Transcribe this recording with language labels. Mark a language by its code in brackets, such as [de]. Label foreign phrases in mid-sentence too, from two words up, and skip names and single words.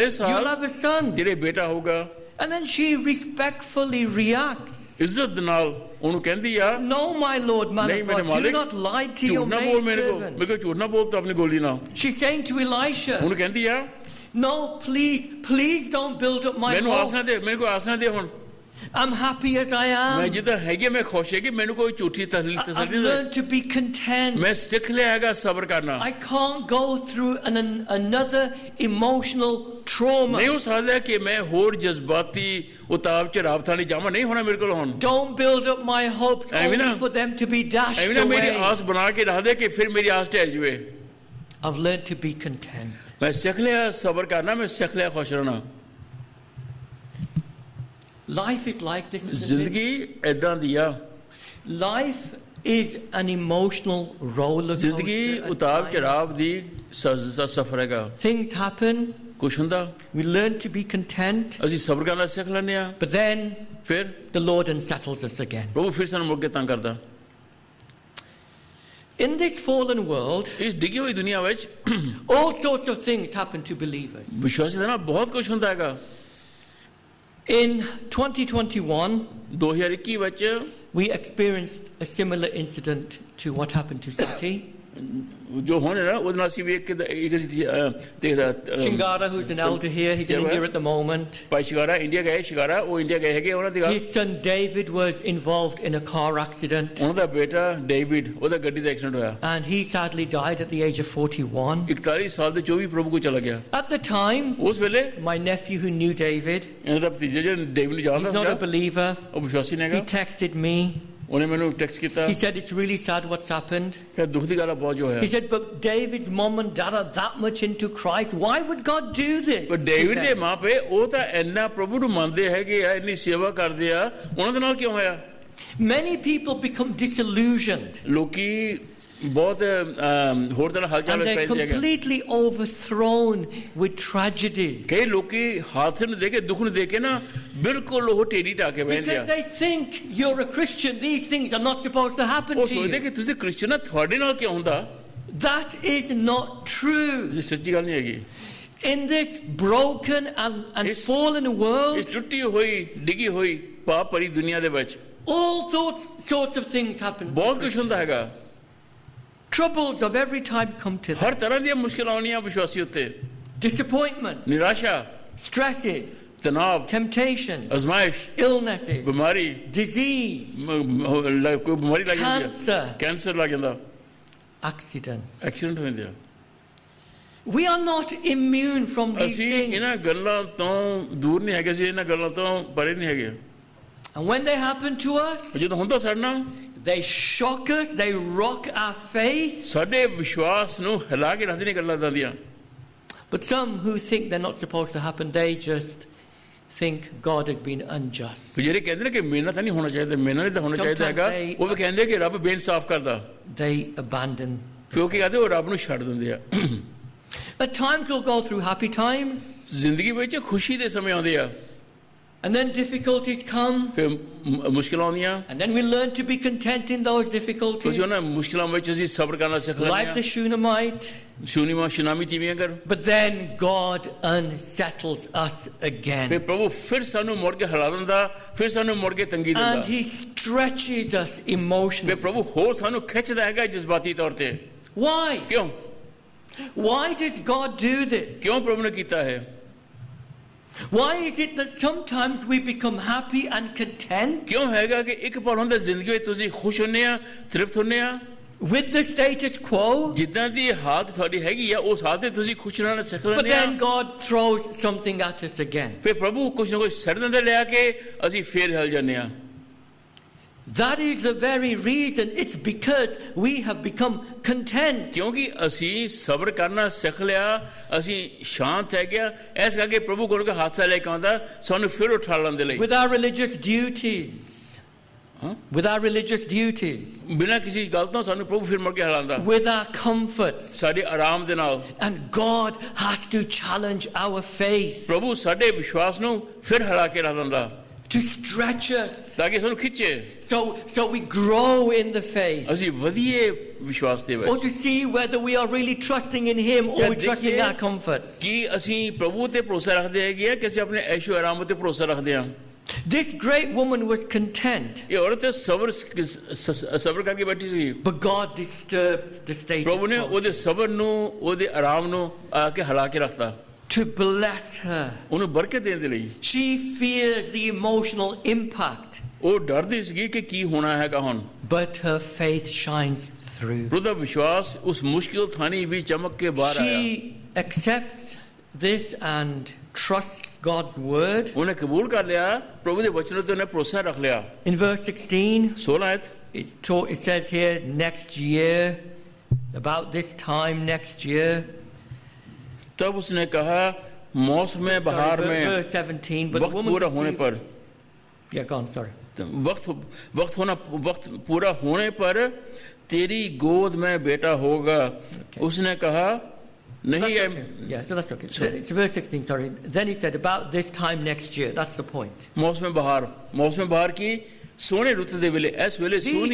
[en] you'll [pa] ਸਾਲ [en] have a son. [pa] ਤੇਰੇ ਬੇਟਾ ਹੋਊਗਾ [en] And then she respectfully reacts. [pa] ਇੱਜ਼ਤ ਦੇ ਨਾਲ ਉਹਨੂੰ ਕਹਿੰਦੀ ਆ [en] No, my Lord, man [pa] ਨਹੀਂ [en] of [pa] ਮੇਰੇ [en] God, do [pa] ਮਾਲਿਕ [en] not lie to your [pa] ਝੂਠ ਨਾ ਬੋਲ ਮੇਰੇ ਕੋਲ [en] maidservant. [pa] ਮੇਰੇ ਕੋਲ ਝੂਠ ਨਾ ਬੋਲ ਤੂੰ ਆਪਣੀ ਗੋਲੀ ਨਾਲ [en] She's saying to Elisha, [pa] ਉਹਨੂੰ ਕਹਿੰਦੀ ਆ [en] no, please don't build up my [pa] ਮੈਨੂੰ ਆਸ [en] hope. [pa] ਨਾ ਦੇ ਮੈਨੂੰ ਕੋਈ ਆਸ ਨਾ ਦੇ ਹੁਣ [en] I'm happy as I [pa] ਮੈਂ [en] am. [pa] ਜਿੱਦਾਂ ਹੈਗੀ ਮੈਂ ਖੁਸ਼ ਹੈ ਕਿ ਮੈਨੂੰ ਕੋਈ ਝੂਠੀ [en] I've [pa] ਤਸੱਲੀ ਦੇ [en] learned to be content. [pa] ਮੈਂ ਸਿੱਖ ਲਿਆ ਹੈਗਾ ਸਬਰ ਕਰਨਾ [en] I can't go through another emotional trauma. [pa] ਨਹੀਂ ਹੋ ਸਕਦਾ ਕਿ ਮੈਂ ਹੋਰ ਜਜ਼ਬਾਤੀ ਉਤਾਰ ਚੜਾਵ ਥਾਣੀ ਜਾਵਾਂ ਨਹੀਂ ਹੋਣਾ ਮੇਰੇ ਕੋਲ ਹੁਣ [en] Don't build up my hopes [pa] ਐਵੇਂ [en] only [pa] ਨਾ- [en] for them to be dashed [pa] ਐਵੇਂ ਨਾ ਮੇਰੀ [en] away. [pa] ਆਸ ਬਣਾ ਕੇ ਰੱਖ ਦੇ ਕਿ ਫਿਰ ਮੇਰੀ ਆਸ ਢਹਿ ਜਾਵੇ [en] I've learned to be content. [pa] ਮੈਂ ਸਿੱਖ ਲਿਆ ਸਬਰ ਕਰਨਾ ਮੈਂ ਸਿੱਖ ਲਿਆ ਖੁਸ਼ ਰਹਿਣਾ [en] Life is like this, isn't it? [pa] ਜ਼ਿੰਦਗੀ ਐਦਾਂ ਦੀ ਆ [en] Life is an emotional roller coaster. [pa] ਜ਼ਿੰਦਗੀ [en] at [pa] ਉਤਾਰ [en] times. [pa] ਚੜਾਵ ਦੀ ਸਫਰ ਹੈਗਾ [en] Things happen. [pa] ਕੁਛ ਹੁੰਦਾ [en] We learn to be content. [pa] ਅਸੀਂ ਸਬਰ ਕਰਨਾ ਸਿੱਖ ਲੈਂਦੇ ਆ [en] But then [pa] ਫਿਰ [en] the Lord unsettles us again. [pa] ਪ੍ਰਭੂ ਫਿਰ ਸਾਨੂੰ ਮੁੜ ਕੇ ਤੰਗ ਕਰਦਾ [en] In this fallen world, [pa] ਇਸ ਡਿੱਗੀ ਹੋਈ ਦੁਨੀਆ ਵਿੱਚ [en] all sorts of things happen to believers. [pa] ਵਿਸ਼ਵਾਸੀ ਦਾ ਨਾ ਬਹੁਤ ਕੁਝ ਹੁੰਦਾ ਹੈਗਾ [en] In 2021, [pa] 2021 ਵਿੱਚ [en] we experienced a similar incident to what happened to Sati. [pa] ਜੋ ਹੋਣੇ ਨਾ ਉਹਦੇ ਨਾਲ ਅਸੀਂ ਵੀ ਇੱਕ ਦੇਖਦਾ [en] Shingara, who's an elder here, he's in Yeah, India at the moment. [pa] ਭਾਈ ਸ਼ਿਕਾਰਾ ਇੰਡੀਆ ਗਏ ਸ਼ਿਕਾਰਾ ਉਹ ਇੰਡੀਆ ਗਏ ਹੈਗੇ ਉਹਨਾਂ ਦੀ ਗੱਲ [en] His son David was involved in a car accident [pa] ਉਹਨਾਂ ਦਾ ਬੇਟਾ ਡੇਵਿਡ ਉਹਦਾ ਗੱਡੀ ਦਾ ਐਕਸੀਡੈਂਟ ਹੋਇਆ [en] and he sadly died at the age of 41. [pa] 41 ਸਾਲ ਦੇ 24 ਪ੍ਰਭੂ ਕੋ ਚਲਾ ਗਿਆ [en] At the time, [pa] ਉਸ ਵੇਲੇ [en] my nephew who knew David, [pa] ਇਹਨਾਂ ਦਾ ਭਤੀਜਾ ਜਿਹੜਾ ਡੇਵਿਡ ਨੂੰ ਜਾਣਦਾ [en] he's not a [pa] ਸੀਗਾ [en] believer, [pa] ਉਹ ਵਿਸ਼ਵਾਸੀ ਨਹੀਂ [en] he [pa] ਹੈਗਾ [en] texted me. [pa] ਉਹਨੇ ਮੈਨੂੰ ਟੈਕਸਟ ਕੀਤਾ [en] He said, it's really sad what's happened. [pa] ਕਿ ਦੁੱਖ ਦੀ ਗੱਲ ਆ ਬਹੁਤ ਜੋ ਹੋਇਆ [en] He said, but David's mom and dad are that much into Christ. Why would God do this? [pa] ਪਰ [en] to [pa] ਡੇਵਿਡ ਦੇ [en] them? [pa] ਮਾਪੇ ਉਹ ਤਾਂ ਇੰਨਾ ਪ੍ਰਭੂ ਨੂੰ ਮੰਨਦੇ ਹੈਗੇ ਆ ਇੰਨੀ ਸੇਵਾ ਕਰਦੇ ਆ ਉਹਨਾਂ ਦੇ ਨਾਲ ਕਿਉਂ ਹੋਇਆ [en] Many people become disillusioned [pa] ਲੋਕੀ ਬਹੁਤ ਹੋਰ ਤਰ੍ਹਾਂ ਹਾਲਚਾਲ [en] and [pa] ਵਿੱਚ [en] they're [pa] ਪੈਂਦੇ ਹੈਗੇ [en] completely overthrown with tragedies [pa] ਕਈ ਲੋਕੀ ਹਾਦਸੇ ਨੂੰ ਦੇਖ ਕੇ ਦੁੱਖ ਨੂੰ ਦੇਖ ਕੇ ਨਾ ਬਿਲਕੁਲ ਉਹ ਢੇਰੀ ਢਾ ਕੇ ਬਹਿੰਦੇ ਆ [en] because they think you're a Christian. These things are not supposed to happen [pa] ਉਹ [en] to [pa] ਸੋਚਦੇ [en] you. [pa] ਕਿ ਤੁਸੀਂ ਕ੍ਰਿਸਚਨ ਆ ਤੁਹਾਡੇ ਨਾਲ ਕਿਉਂ ਹੁੰਦਾ [en] That is not true. [pa] ਇਹ ਸੱਚੀ ਗੱਲ ਨਹੀਂ ਹੈਗੀ [en] In this broken and It's- fallen [pa] ਇਸ [en] world, [pa] ਟੁੱਟੀ ਹੋਈ ਡਿੱਗੀ ਹੋਈ ਪਾਪ ਭਰੀ ਦੁਨੀਆ ਦੇ ਵਿੱਚ [en] all sorts of things happen. to [pa] ਬਹੁਤ ਕੁਝ ਹੁੰਦਾ ਹੈਗਾ [en] Christians. Troubles of every type come to them. [pa] ਹਰ ਤਰ੍ਹਾਂ ਦੀਆਂ ਮੁਸ਼ਕਲਾਂ ਆਉਣੀਆਂ ਵਿਸ਼ਵਾਸੀ ਉੱਤੇ [en] Disappointments, [pa] ਨਿਰਾਸ਼ਾ [en] stresses, [pa] ਤਣਾਵ [en] temptations, [pa] ਅਜ਼ਮਾਇਸ਼ [en] illnesses, [pa] ਬਿਮਾਰੀ [en] disease, [pa] ਕੋਈ ਬਿਮਾਰੀ ਲੱਗ ਜਾਂਦੀ ਹੈ [en] cancer, [pa] ਕੈਂਸਰ ਲੱਗ ਜਾਂਦਾ [en] accidents. [pa] ਐਕਸੀਡੈਂਟ ਹੋ ਜਾਂਦੇ ਆ [en] We are not immune from these [pa] ਅਸੀਂ [en] things. [pa] ਇਹਨਾਂ ਗੱਲਾਂ ਤੋਂ ਦੂਰ ਨਹੀਂ ਹੈਗੇ ਅਸੀਂ ਇਹਨਾਂ ਗੱਲਾਂ ਤੋਂ ਪਰੇ ਨਹੀਂ ਹੈਗੇ [en] And when they happen to us, [pa] ਜਦੋਂ ਹੁੰਦਾ ਸਾਡੇ ਨਾਲ [en] they shock us, they rock our faith. [pa] ਸਾਡੇ ਵਿਸ਼ਵਾਸ ਨੂੰ ਹਿਲਾ ਕੇ ਰੱਖਦੇ ਨੇ ਗੱਲਾਂ ਦੀਆਂ [en] But some who think they're not supposed to happen, they just think God has been unjust. [pa] ਜਿਹੜੇ ਕਹਿੰਦੇ ਨੇ ਕਿ ਮਿਹਨਤ ਨਹੀਂ ਹੋਣਾ ਚਾਹੀਦਾ ਮਿਹਨਤ ਤਾਂ ਹੋਣਾ ਚਾਹੀਦਾ ਹੈਗਾ ਉਹ ਵੀ ਕਹਿੰਦੇ ਕਿ ਰੱਬ ਬੇਇਨਸਾਫ ਕਰਦਾ [en] They abandon. [pa] ਕਿਉਂਕਿ ਕਹਿੰਦੇ ਉਹ ਰੱਬ ਨੂੰ ਛੱਡ ਦਿੰਦੇ ਆ [en] At times we'll go through happy times, [pa] ਜ਼ਿੰਦਗੀ ਵਿੱਚ ਖੁਸ਼ੀ ਦੇ ਸਮੇਂ ਆਉਂਦੇ ਆ [en] And then difficulties come, [pa] ਫਿਰ ਮੁਸ਼ਕਲਾਂ ਆਉਂਦੀਆਂ, [en] and then we learn to be content in those difficulties. [pa] ਤੁਸੀਂ ਉਹਨਾਂ ਮੁਸ਼ਕਲਾਂ ਵਿੱਚ ਅਸੀਂ ਸਬਰ ਕਰਨਾ ਸਿੱਖ ਲੈਂਦੇ [en] Like the [pa] ਹਾਂ। [en] Shunammite. [pa] ਸੁਨਾਮੀ ਤੀਵੀਆਂ ਕਰ, [en] But then God unsettles us again. [pa] ਫਿਰ ਪ੍ਰਭੂ ਫਿਰ ਸਾਨੂੰ ਮੁੜ ਕੇ ਹਿਲਾ ਦਿੰਦਾ, ਫਿਰ ਸਾਨੂੰ ਮੁੜ ਕੇ ਤੰਗੀ [en] And [pa] ਦਿੰਦਾ, [en] He stretches us [pa] ਫਿਰ [en] emotionally. [pa] ਪ੍ਰਭੂ ਹੋਰ ਸਾਨੂੰ ਖਿੱਚਦਾ ਹੈਗਾ ਜਜ਼ਬਾਤੀ ਤੌਰ ਤੇ। [en] Why? [pa] ਕਿਉਂ [en] Why does God do this? [pa] ਕਿਉਂ ਪ੍ਰਭੂ ਨੇ ਕੀਤਾ ਹੈ? [en] Why is it that sometimes we become happy and content [pa] ਕਿਉਂ ਹੈਗਾ ਕਿ ਇੱਕ ਪਲ ਹੁੰਦਾ ਜ਼ਿੰਦਗੀ ਵਿੱਚ ਤੁਸੀਂ ਖੁਸ਼ ਹੁੰਦੇ ਆ, ਤ੍ਰਿਪਤ ਹੁੰਦੇ ਆ, [en] with the status quo, [pa] ਜਿੱਦਾਂ ਦੀ ਹਾਲਤ ਤੁਹਾਡੀ ਹੈਗੀ ਆ ਉਸ ਹਾਲਤ ਤੇ ਤੁਸੀਂ ਖੁਸ਼ ਰਹਿਣਾ ਸਿੱਖ [en] but [pa] ਲੈਂਦੇ ਆ, [en] then God throws something at us again? [pa] ਫਿਰ ਪ੍ਰਭੂ ਕੁਛ ਨਾ ਕੁਛ ਸੜ ਦਿੰਦੇ ਲਿਆ ਕੇ ਅਸੀਂ ਫੇਰ ਹਿਲ ਜਾਂਦੇ ਆ। [en] That is the very reason. It's because we have become content. [pa] ਕਿਉਂਕਿ ਅਸੀਂ ਸਬਰ ਕਰਨਾ ਸਿੱਖ ਲਿਆ, ਅਸੀਂ ਸ਼ਾਂਤ ਹੈ ਗਿਆ, ਇਸ ਕਰਕੇ ਪ੍ਰਭੂ ਕੋਲ ਕੇ ਹਾਦਸਾ ਲੈ ਕੇ ਆਉਂਦਾ ਸਾਨੂੰ ਫਿਰ ਉਠਾ ਲੈਣ ਦੇ ਲਈ। [en] With our religious duties. With our religious duties. [pa] ਬਿਨਾਂ ਕਿਸੇ ਗੱਲ ਤੋਂ ਸਾਨੂੰ ਪ੍ਰਭੂ ਫਿਰ ਮੁੜ ਕੇ ਹਿਲਾਉਂਦਾ, [en] With our comforts. [pa] ਸਾਡੇ ਆਰਾਮ ਦੇ ਨਾਲ। [en] And God has to challenge our faith. [pa] ਪ੍ਰਭੂ ਸਾਡੇ ਵਿਸ਼ਵਾਸ ਨੂੰ ਫਿਰ ਹਿਲਾ ਕੇ ਰੱਖ ਦਿੰਦਾ [en] To stretch us. [pa] ਤਾਂ ਕਿ ਸਾਨੂੰ ਖਿੱਚੇ, [en] So we grow in the faith. [pa] ਅਸੀਂ ਵਧੀਏ ਵਿਸ਼ਵਾਸ ਦੇ [en] Or [pa] ਵਿੱਚ, [en] to see whether we are really trusting in Him or Yeah, we're trusting [hi] देखिए, [en] our comforts. [pa] ਕਿ ਅਸੀਂ ਪ੍ਰਭੂ ਤੇ ਭਰੋਸਾ ਰੱਖਦੇ ਹੈਗੇ ਆ ਕਿ ਅਸੀਂ ਆਪਣੇ ਐਸ਼ੋ ਆਰਾਮ ਤੇ ਭਰੋਸਾ ਰੱਖਦੇ ਹਾਂ। [en] This great woman was content, [pa] ਇਹ ਔਰਤ ਸਬਰ ਕਰਕੇ ਬੈਠੀ ਸੀ, [en] but God disturbs the status [pa] ਪ੍ਰਭੂ ਨੇ [en] quo [pa] ਉਹਦੇ ਸਬਰ ਨੂੰ, ਉਹਦੇ ਆਰਾਮ ਨੂੰ ਆ ਕੇ ਹਿਲਾ ਕੇ ਰੱਖਤਾ, [en] to bless her. [pa] ਉਹਨੂੰ ਬਰਕਤ ਦੇਣ ਦੇ ਲਈ। [en] She fears the emotional impact, [pa] ਉਹ ਡਰਦੀ ਸੀਗੀ ਕਿ ਕੀ ਹੋਣਾ ਹੈਗਾ ਹੁਣ, [en] but her faith shines through. [pa] ਉਹਦਾ ਵਿਸ਼ਵਾਸ ਉਸ ਮੁਸ਼ਕਿਲ ਥਾਣੀ ਵੀ ਚਮਕ ਕੇ ਬਾਹਰ ਆਇਆ। [en] She accepts this and trusts God's word. [pa] ਉਹਨੇ ਕਬੂਲ ਕਰ ਲਿਆ, ਪ੍ਰਭੂ ਦੇ ਵਚਨ ਤੇ ਉਹਨੇ ਭਰੋਸਾ ਰੱਖ ਲਿਆ। [en] In verse 16, [pa] 16 ਆਇਤ [en] it says here, next year, about this time next year. [hi] तब उसने कहा मौसम बहार में [en] Verse 17, but the [hi] वक्त [en] woman [hi] पूरा होने [en] conceived- [hi] पर, [en] Yeah, go on, sorry. [hi] वक्त पूरा होने पर तेरी गोद में बेटा होगा। उसने कहा नहीं [en] That's [hi] है। [en] okay. Yeah, so that's okay. It's verse 16, sorry. Then he said, about this time next year. That's the point. [hi] मौसम बहार की [pa] ਸੋਨੇ ਰੁੱਤ ਦੇ ਵੇਲੇ, ਇਸ ਵੇਲੇ ਸੋਨੀ